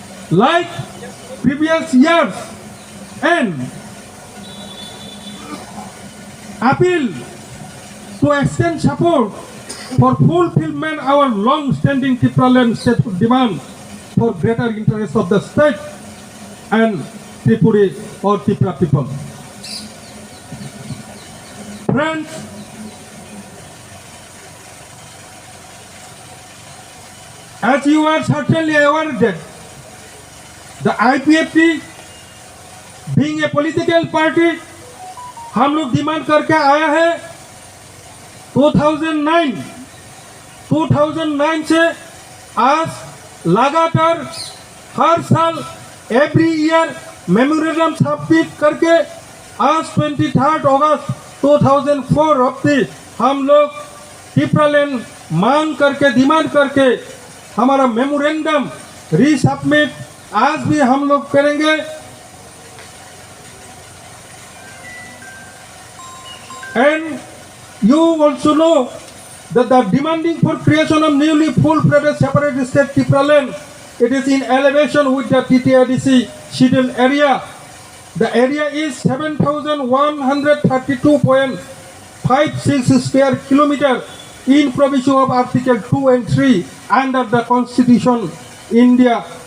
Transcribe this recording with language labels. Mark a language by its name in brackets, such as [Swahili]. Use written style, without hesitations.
[English] like previous years and appeal to extend support for fulfillment our long-standing Tripuran statehood demand for greater interest of the state and Tripura or Tripura people. Friends, as you are certainly aware that the IPFT being a political party, [Hindi] हम लोग demand करके आया है 2009 से आज लगातार हर साल every year memorandum submit करके आज 23 अगस्त 2004 अब्दी हम लोग ट्रिपुरालैंड मांग करके डिमांड करके हमारा मेमोरेंडम रीसबमिट आज भी हम लोग करेंगे. [English] And you also know that the demanding for creation of newly full-fledged separate state Tripuraland, it is in elevation with the TTIDC scheduled area. The area is 7,132.56 square kilometer in provision of Article 2 and 3 under the Constitution India,